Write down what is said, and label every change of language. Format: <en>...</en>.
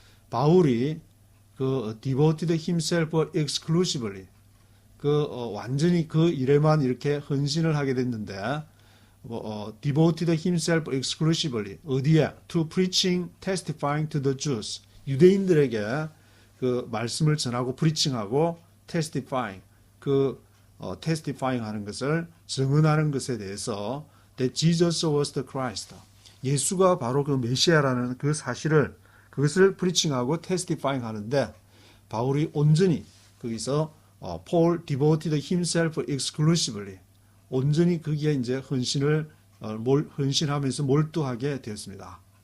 <ko>바울이 그</ko> <en>devoted himself exclusively</en> <ko>완전히 그 일에만 이렇게 헌신을 하게 됐는데 devoted himself exclusively 어디에?</ko> <en>To preaching, testifying to the Jews.</en> <ko>유대인들에게 그 말씀을 전하고 preaching하고 testifying testifying 하는 것을 증언하는 것에 대해서</ko> <en>that Jesus was the Christ.</en> <ko>예수가 바로 그 메시아라는 그 사실을 그것을 preaching하고 testifying 하는데 바울이 온전히 거기서</ko> <en>Paul devoted himself exclusively</en> <ko>온전히 거기에 이제 헌신하면서 몰두하게 되었습니다.</ko>